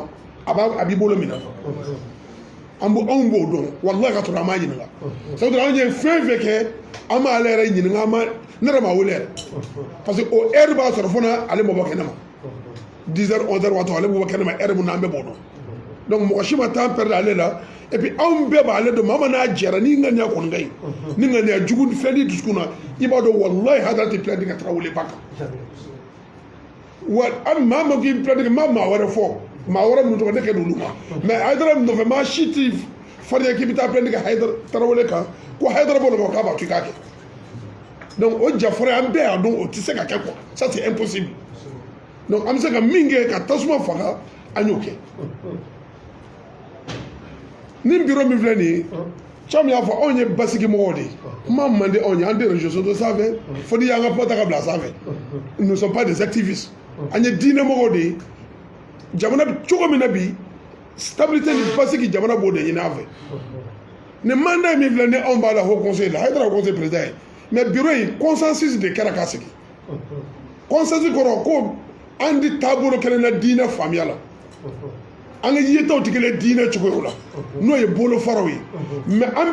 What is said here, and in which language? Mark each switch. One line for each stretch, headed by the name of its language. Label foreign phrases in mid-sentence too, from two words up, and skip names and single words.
Bambara: a b'i bolo minɛ anw b'o dɔn wallahi ka sɔrɔ an m'a ɲininka sabu anw ye fɛn fɛn kɛ an m'ale yɛrɛ ɲininka ne yɛrɛ ma wele yɛrɛ parce que o heure b'a sɔrɔ fo n'ale ma bɔ kɛnɛma 10 heures 11 heures waati ale bɛ bɔ kɛnɛma heure min na an bɛɛ b'o dɔn donc mɔgɔ si ma
French: temps perdre
Bambara: ale la
French: et puis
Bambara: anw bɛɛ b'ale dɔn maa n'a jɛra ni ŋaniya kɔni ka ɲi ni ŋaniya jugu fɛn di dusukun na i b'a dɔn wallahi Haidara tɛ plainte kɛ Tarawele ba kan wa maa ma k'i plainte kɛ maa wɛrɛ fɔ maa wɛrɛ minnu tɔgɔ ne kɛ n'olu ma mais Haidara nɔfɛ maa si t'i farinya k'i bɛ taa plainte kɛ Haidara Tarawele kan ko Haidara b'o la k'a b'a to i k'a kɛ donc o jafara an bɛɛ y'a dɔn o tɛ se ka kɛ
French: quoi ça c'est impossible
Bambara: donc an bɛ se ka min kɛ ka tasuma faga an y'o kɛ ni bureau min filɛ nin ye caman y'a fɔ anw ye basigi mɔgɔw de ye kuma man di anw ye an tɛ
French: réseaux sociaux
Bambara: sanfɛ fo n'i y'an ka kuma ta ka bila sanfɛ
French: nous ne sommes pas des activistes
Bambara: an ye diinɛ mɔgɔw de ye jamana cogo min na bi stabilité ni basigi jamana b'o de ɲini an fɛ nin mandat min filɛ ni anw b'a la
French: haut conseil
Bambara: la Haidara
French: conseil président
Bambara: ye mais bureau in consensus de kɛra k'a sigi consensus kɔrɔ ko an di taabolo kelen na diinɛ faamuya la an ka yetaw tɛ kelen diinɛ cogoyaw la n'o ye bolofaraw ye mais an